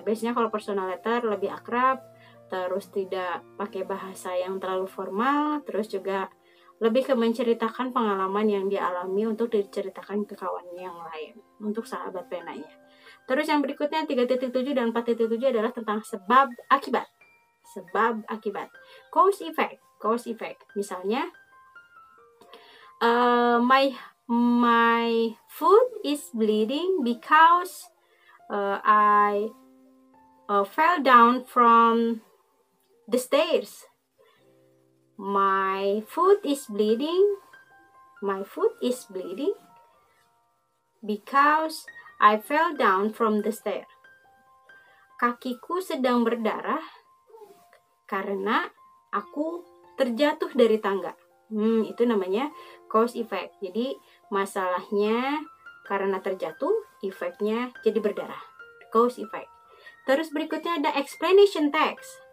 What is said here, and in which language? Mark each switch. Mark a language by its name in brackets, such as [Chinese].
[Indonesian] Biasanya kalau personal letter lebih akrab, terus tidak pakai bahasa yang terlalu formal, terus juga lebih ke menceritakan pengalaman yang dia alami untuk diceritakan ke kawannya yang lain, untuk sahabat penanya. Terus yang berikutnya 3.7 dan 4.7 adalah tentang sebab akibat. Sebab akibat. [English] Cause effect. Cause effect. Misalnya, my foot is bleeding because I fell down from the stairs. My foot is bleeding. My foot is bleeding because I fell down from the stair. [Indonesian] Kakiku sedang berdarah karena aku terjatuh dari tangga. Itu namanya cause effect. Jadi masalahnya karena terjatuh, efeknya jadi berdarah. Cause effect. Terus berikutnya ada explanation text.